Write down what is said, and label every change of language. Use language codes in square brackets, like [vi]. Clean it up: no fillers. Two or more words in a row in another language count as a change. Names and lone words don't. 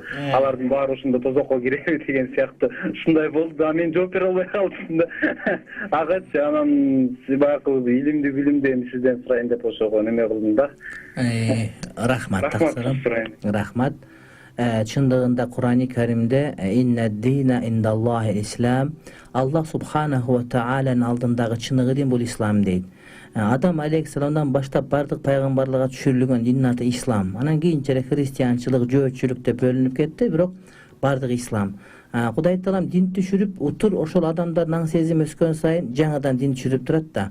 [ky] Алардын баары ошондо тозокко киреби деген сыяктуу ушундай болду да, мен жооп бере албай калдым да. Агачы анан баягы илимди билимди эми сизден сурайын деп ошого неме кылдым да. Рахмат, таксырым. Рахмат. Чындыгында Кур'ан-ы Каримде [ar] إن الدين عند الله الإسلام, الله سبحانه وتعالى [ky] алдындагы чыныгы дин бул ислам дейт. Адам алейхиссаламдан баштап бардык пайгамбарларга түшүрүлгөн диндин аты ислам. Анан кийинчерээк христианчылык, жөөтчүлүк деп бөлүнүп кетти, бирок бардыгы ислам. Кудай Таалам дин түшүрүп, утур ошол адамдар наң сезим өскөн сайын жаңадан дин түшүрүп турат да.